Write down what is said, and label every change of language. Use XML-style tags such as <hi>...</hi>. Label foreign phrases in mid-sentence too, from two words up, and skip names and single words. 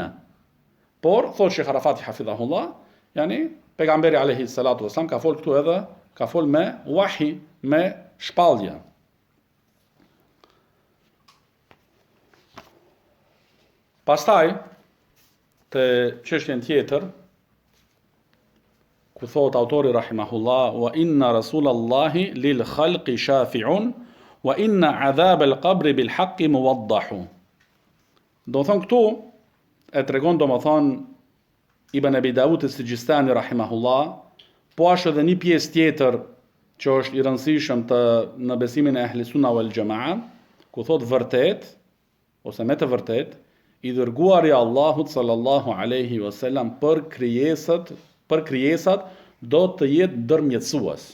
<sq>Por thotë Sheikh Arafati hafidhahullah, yani pejgamberi</sq> <ar>عليه الصلاة والسلام</ar> <sq>ka fol këtu edhe ka fol me wahi, me shpallje. Pastaj te çështjen tjetër, ku thot autori rahimahullah,</sq> <ar>وإن رسول الله للخلق شافع وإن عذاب القبر بالحق موضح.</ar> <sq>Do thon këtu e tregon domethën Ibn Abi Dawud as-Sijistani rahimahullah, po ashtu edhe një pjesë tjetër që është i rëndësishëm në besimin e</sq> <ar>أهل السنة والجماعة,</ar> <sq>ku thot vërtet ose me të vërtet i dërguari Allahut</sq> <ar>صلى الله عليه وسلم</ar> <sq>për krijesat do të jetë ndërmjetësues.</sq>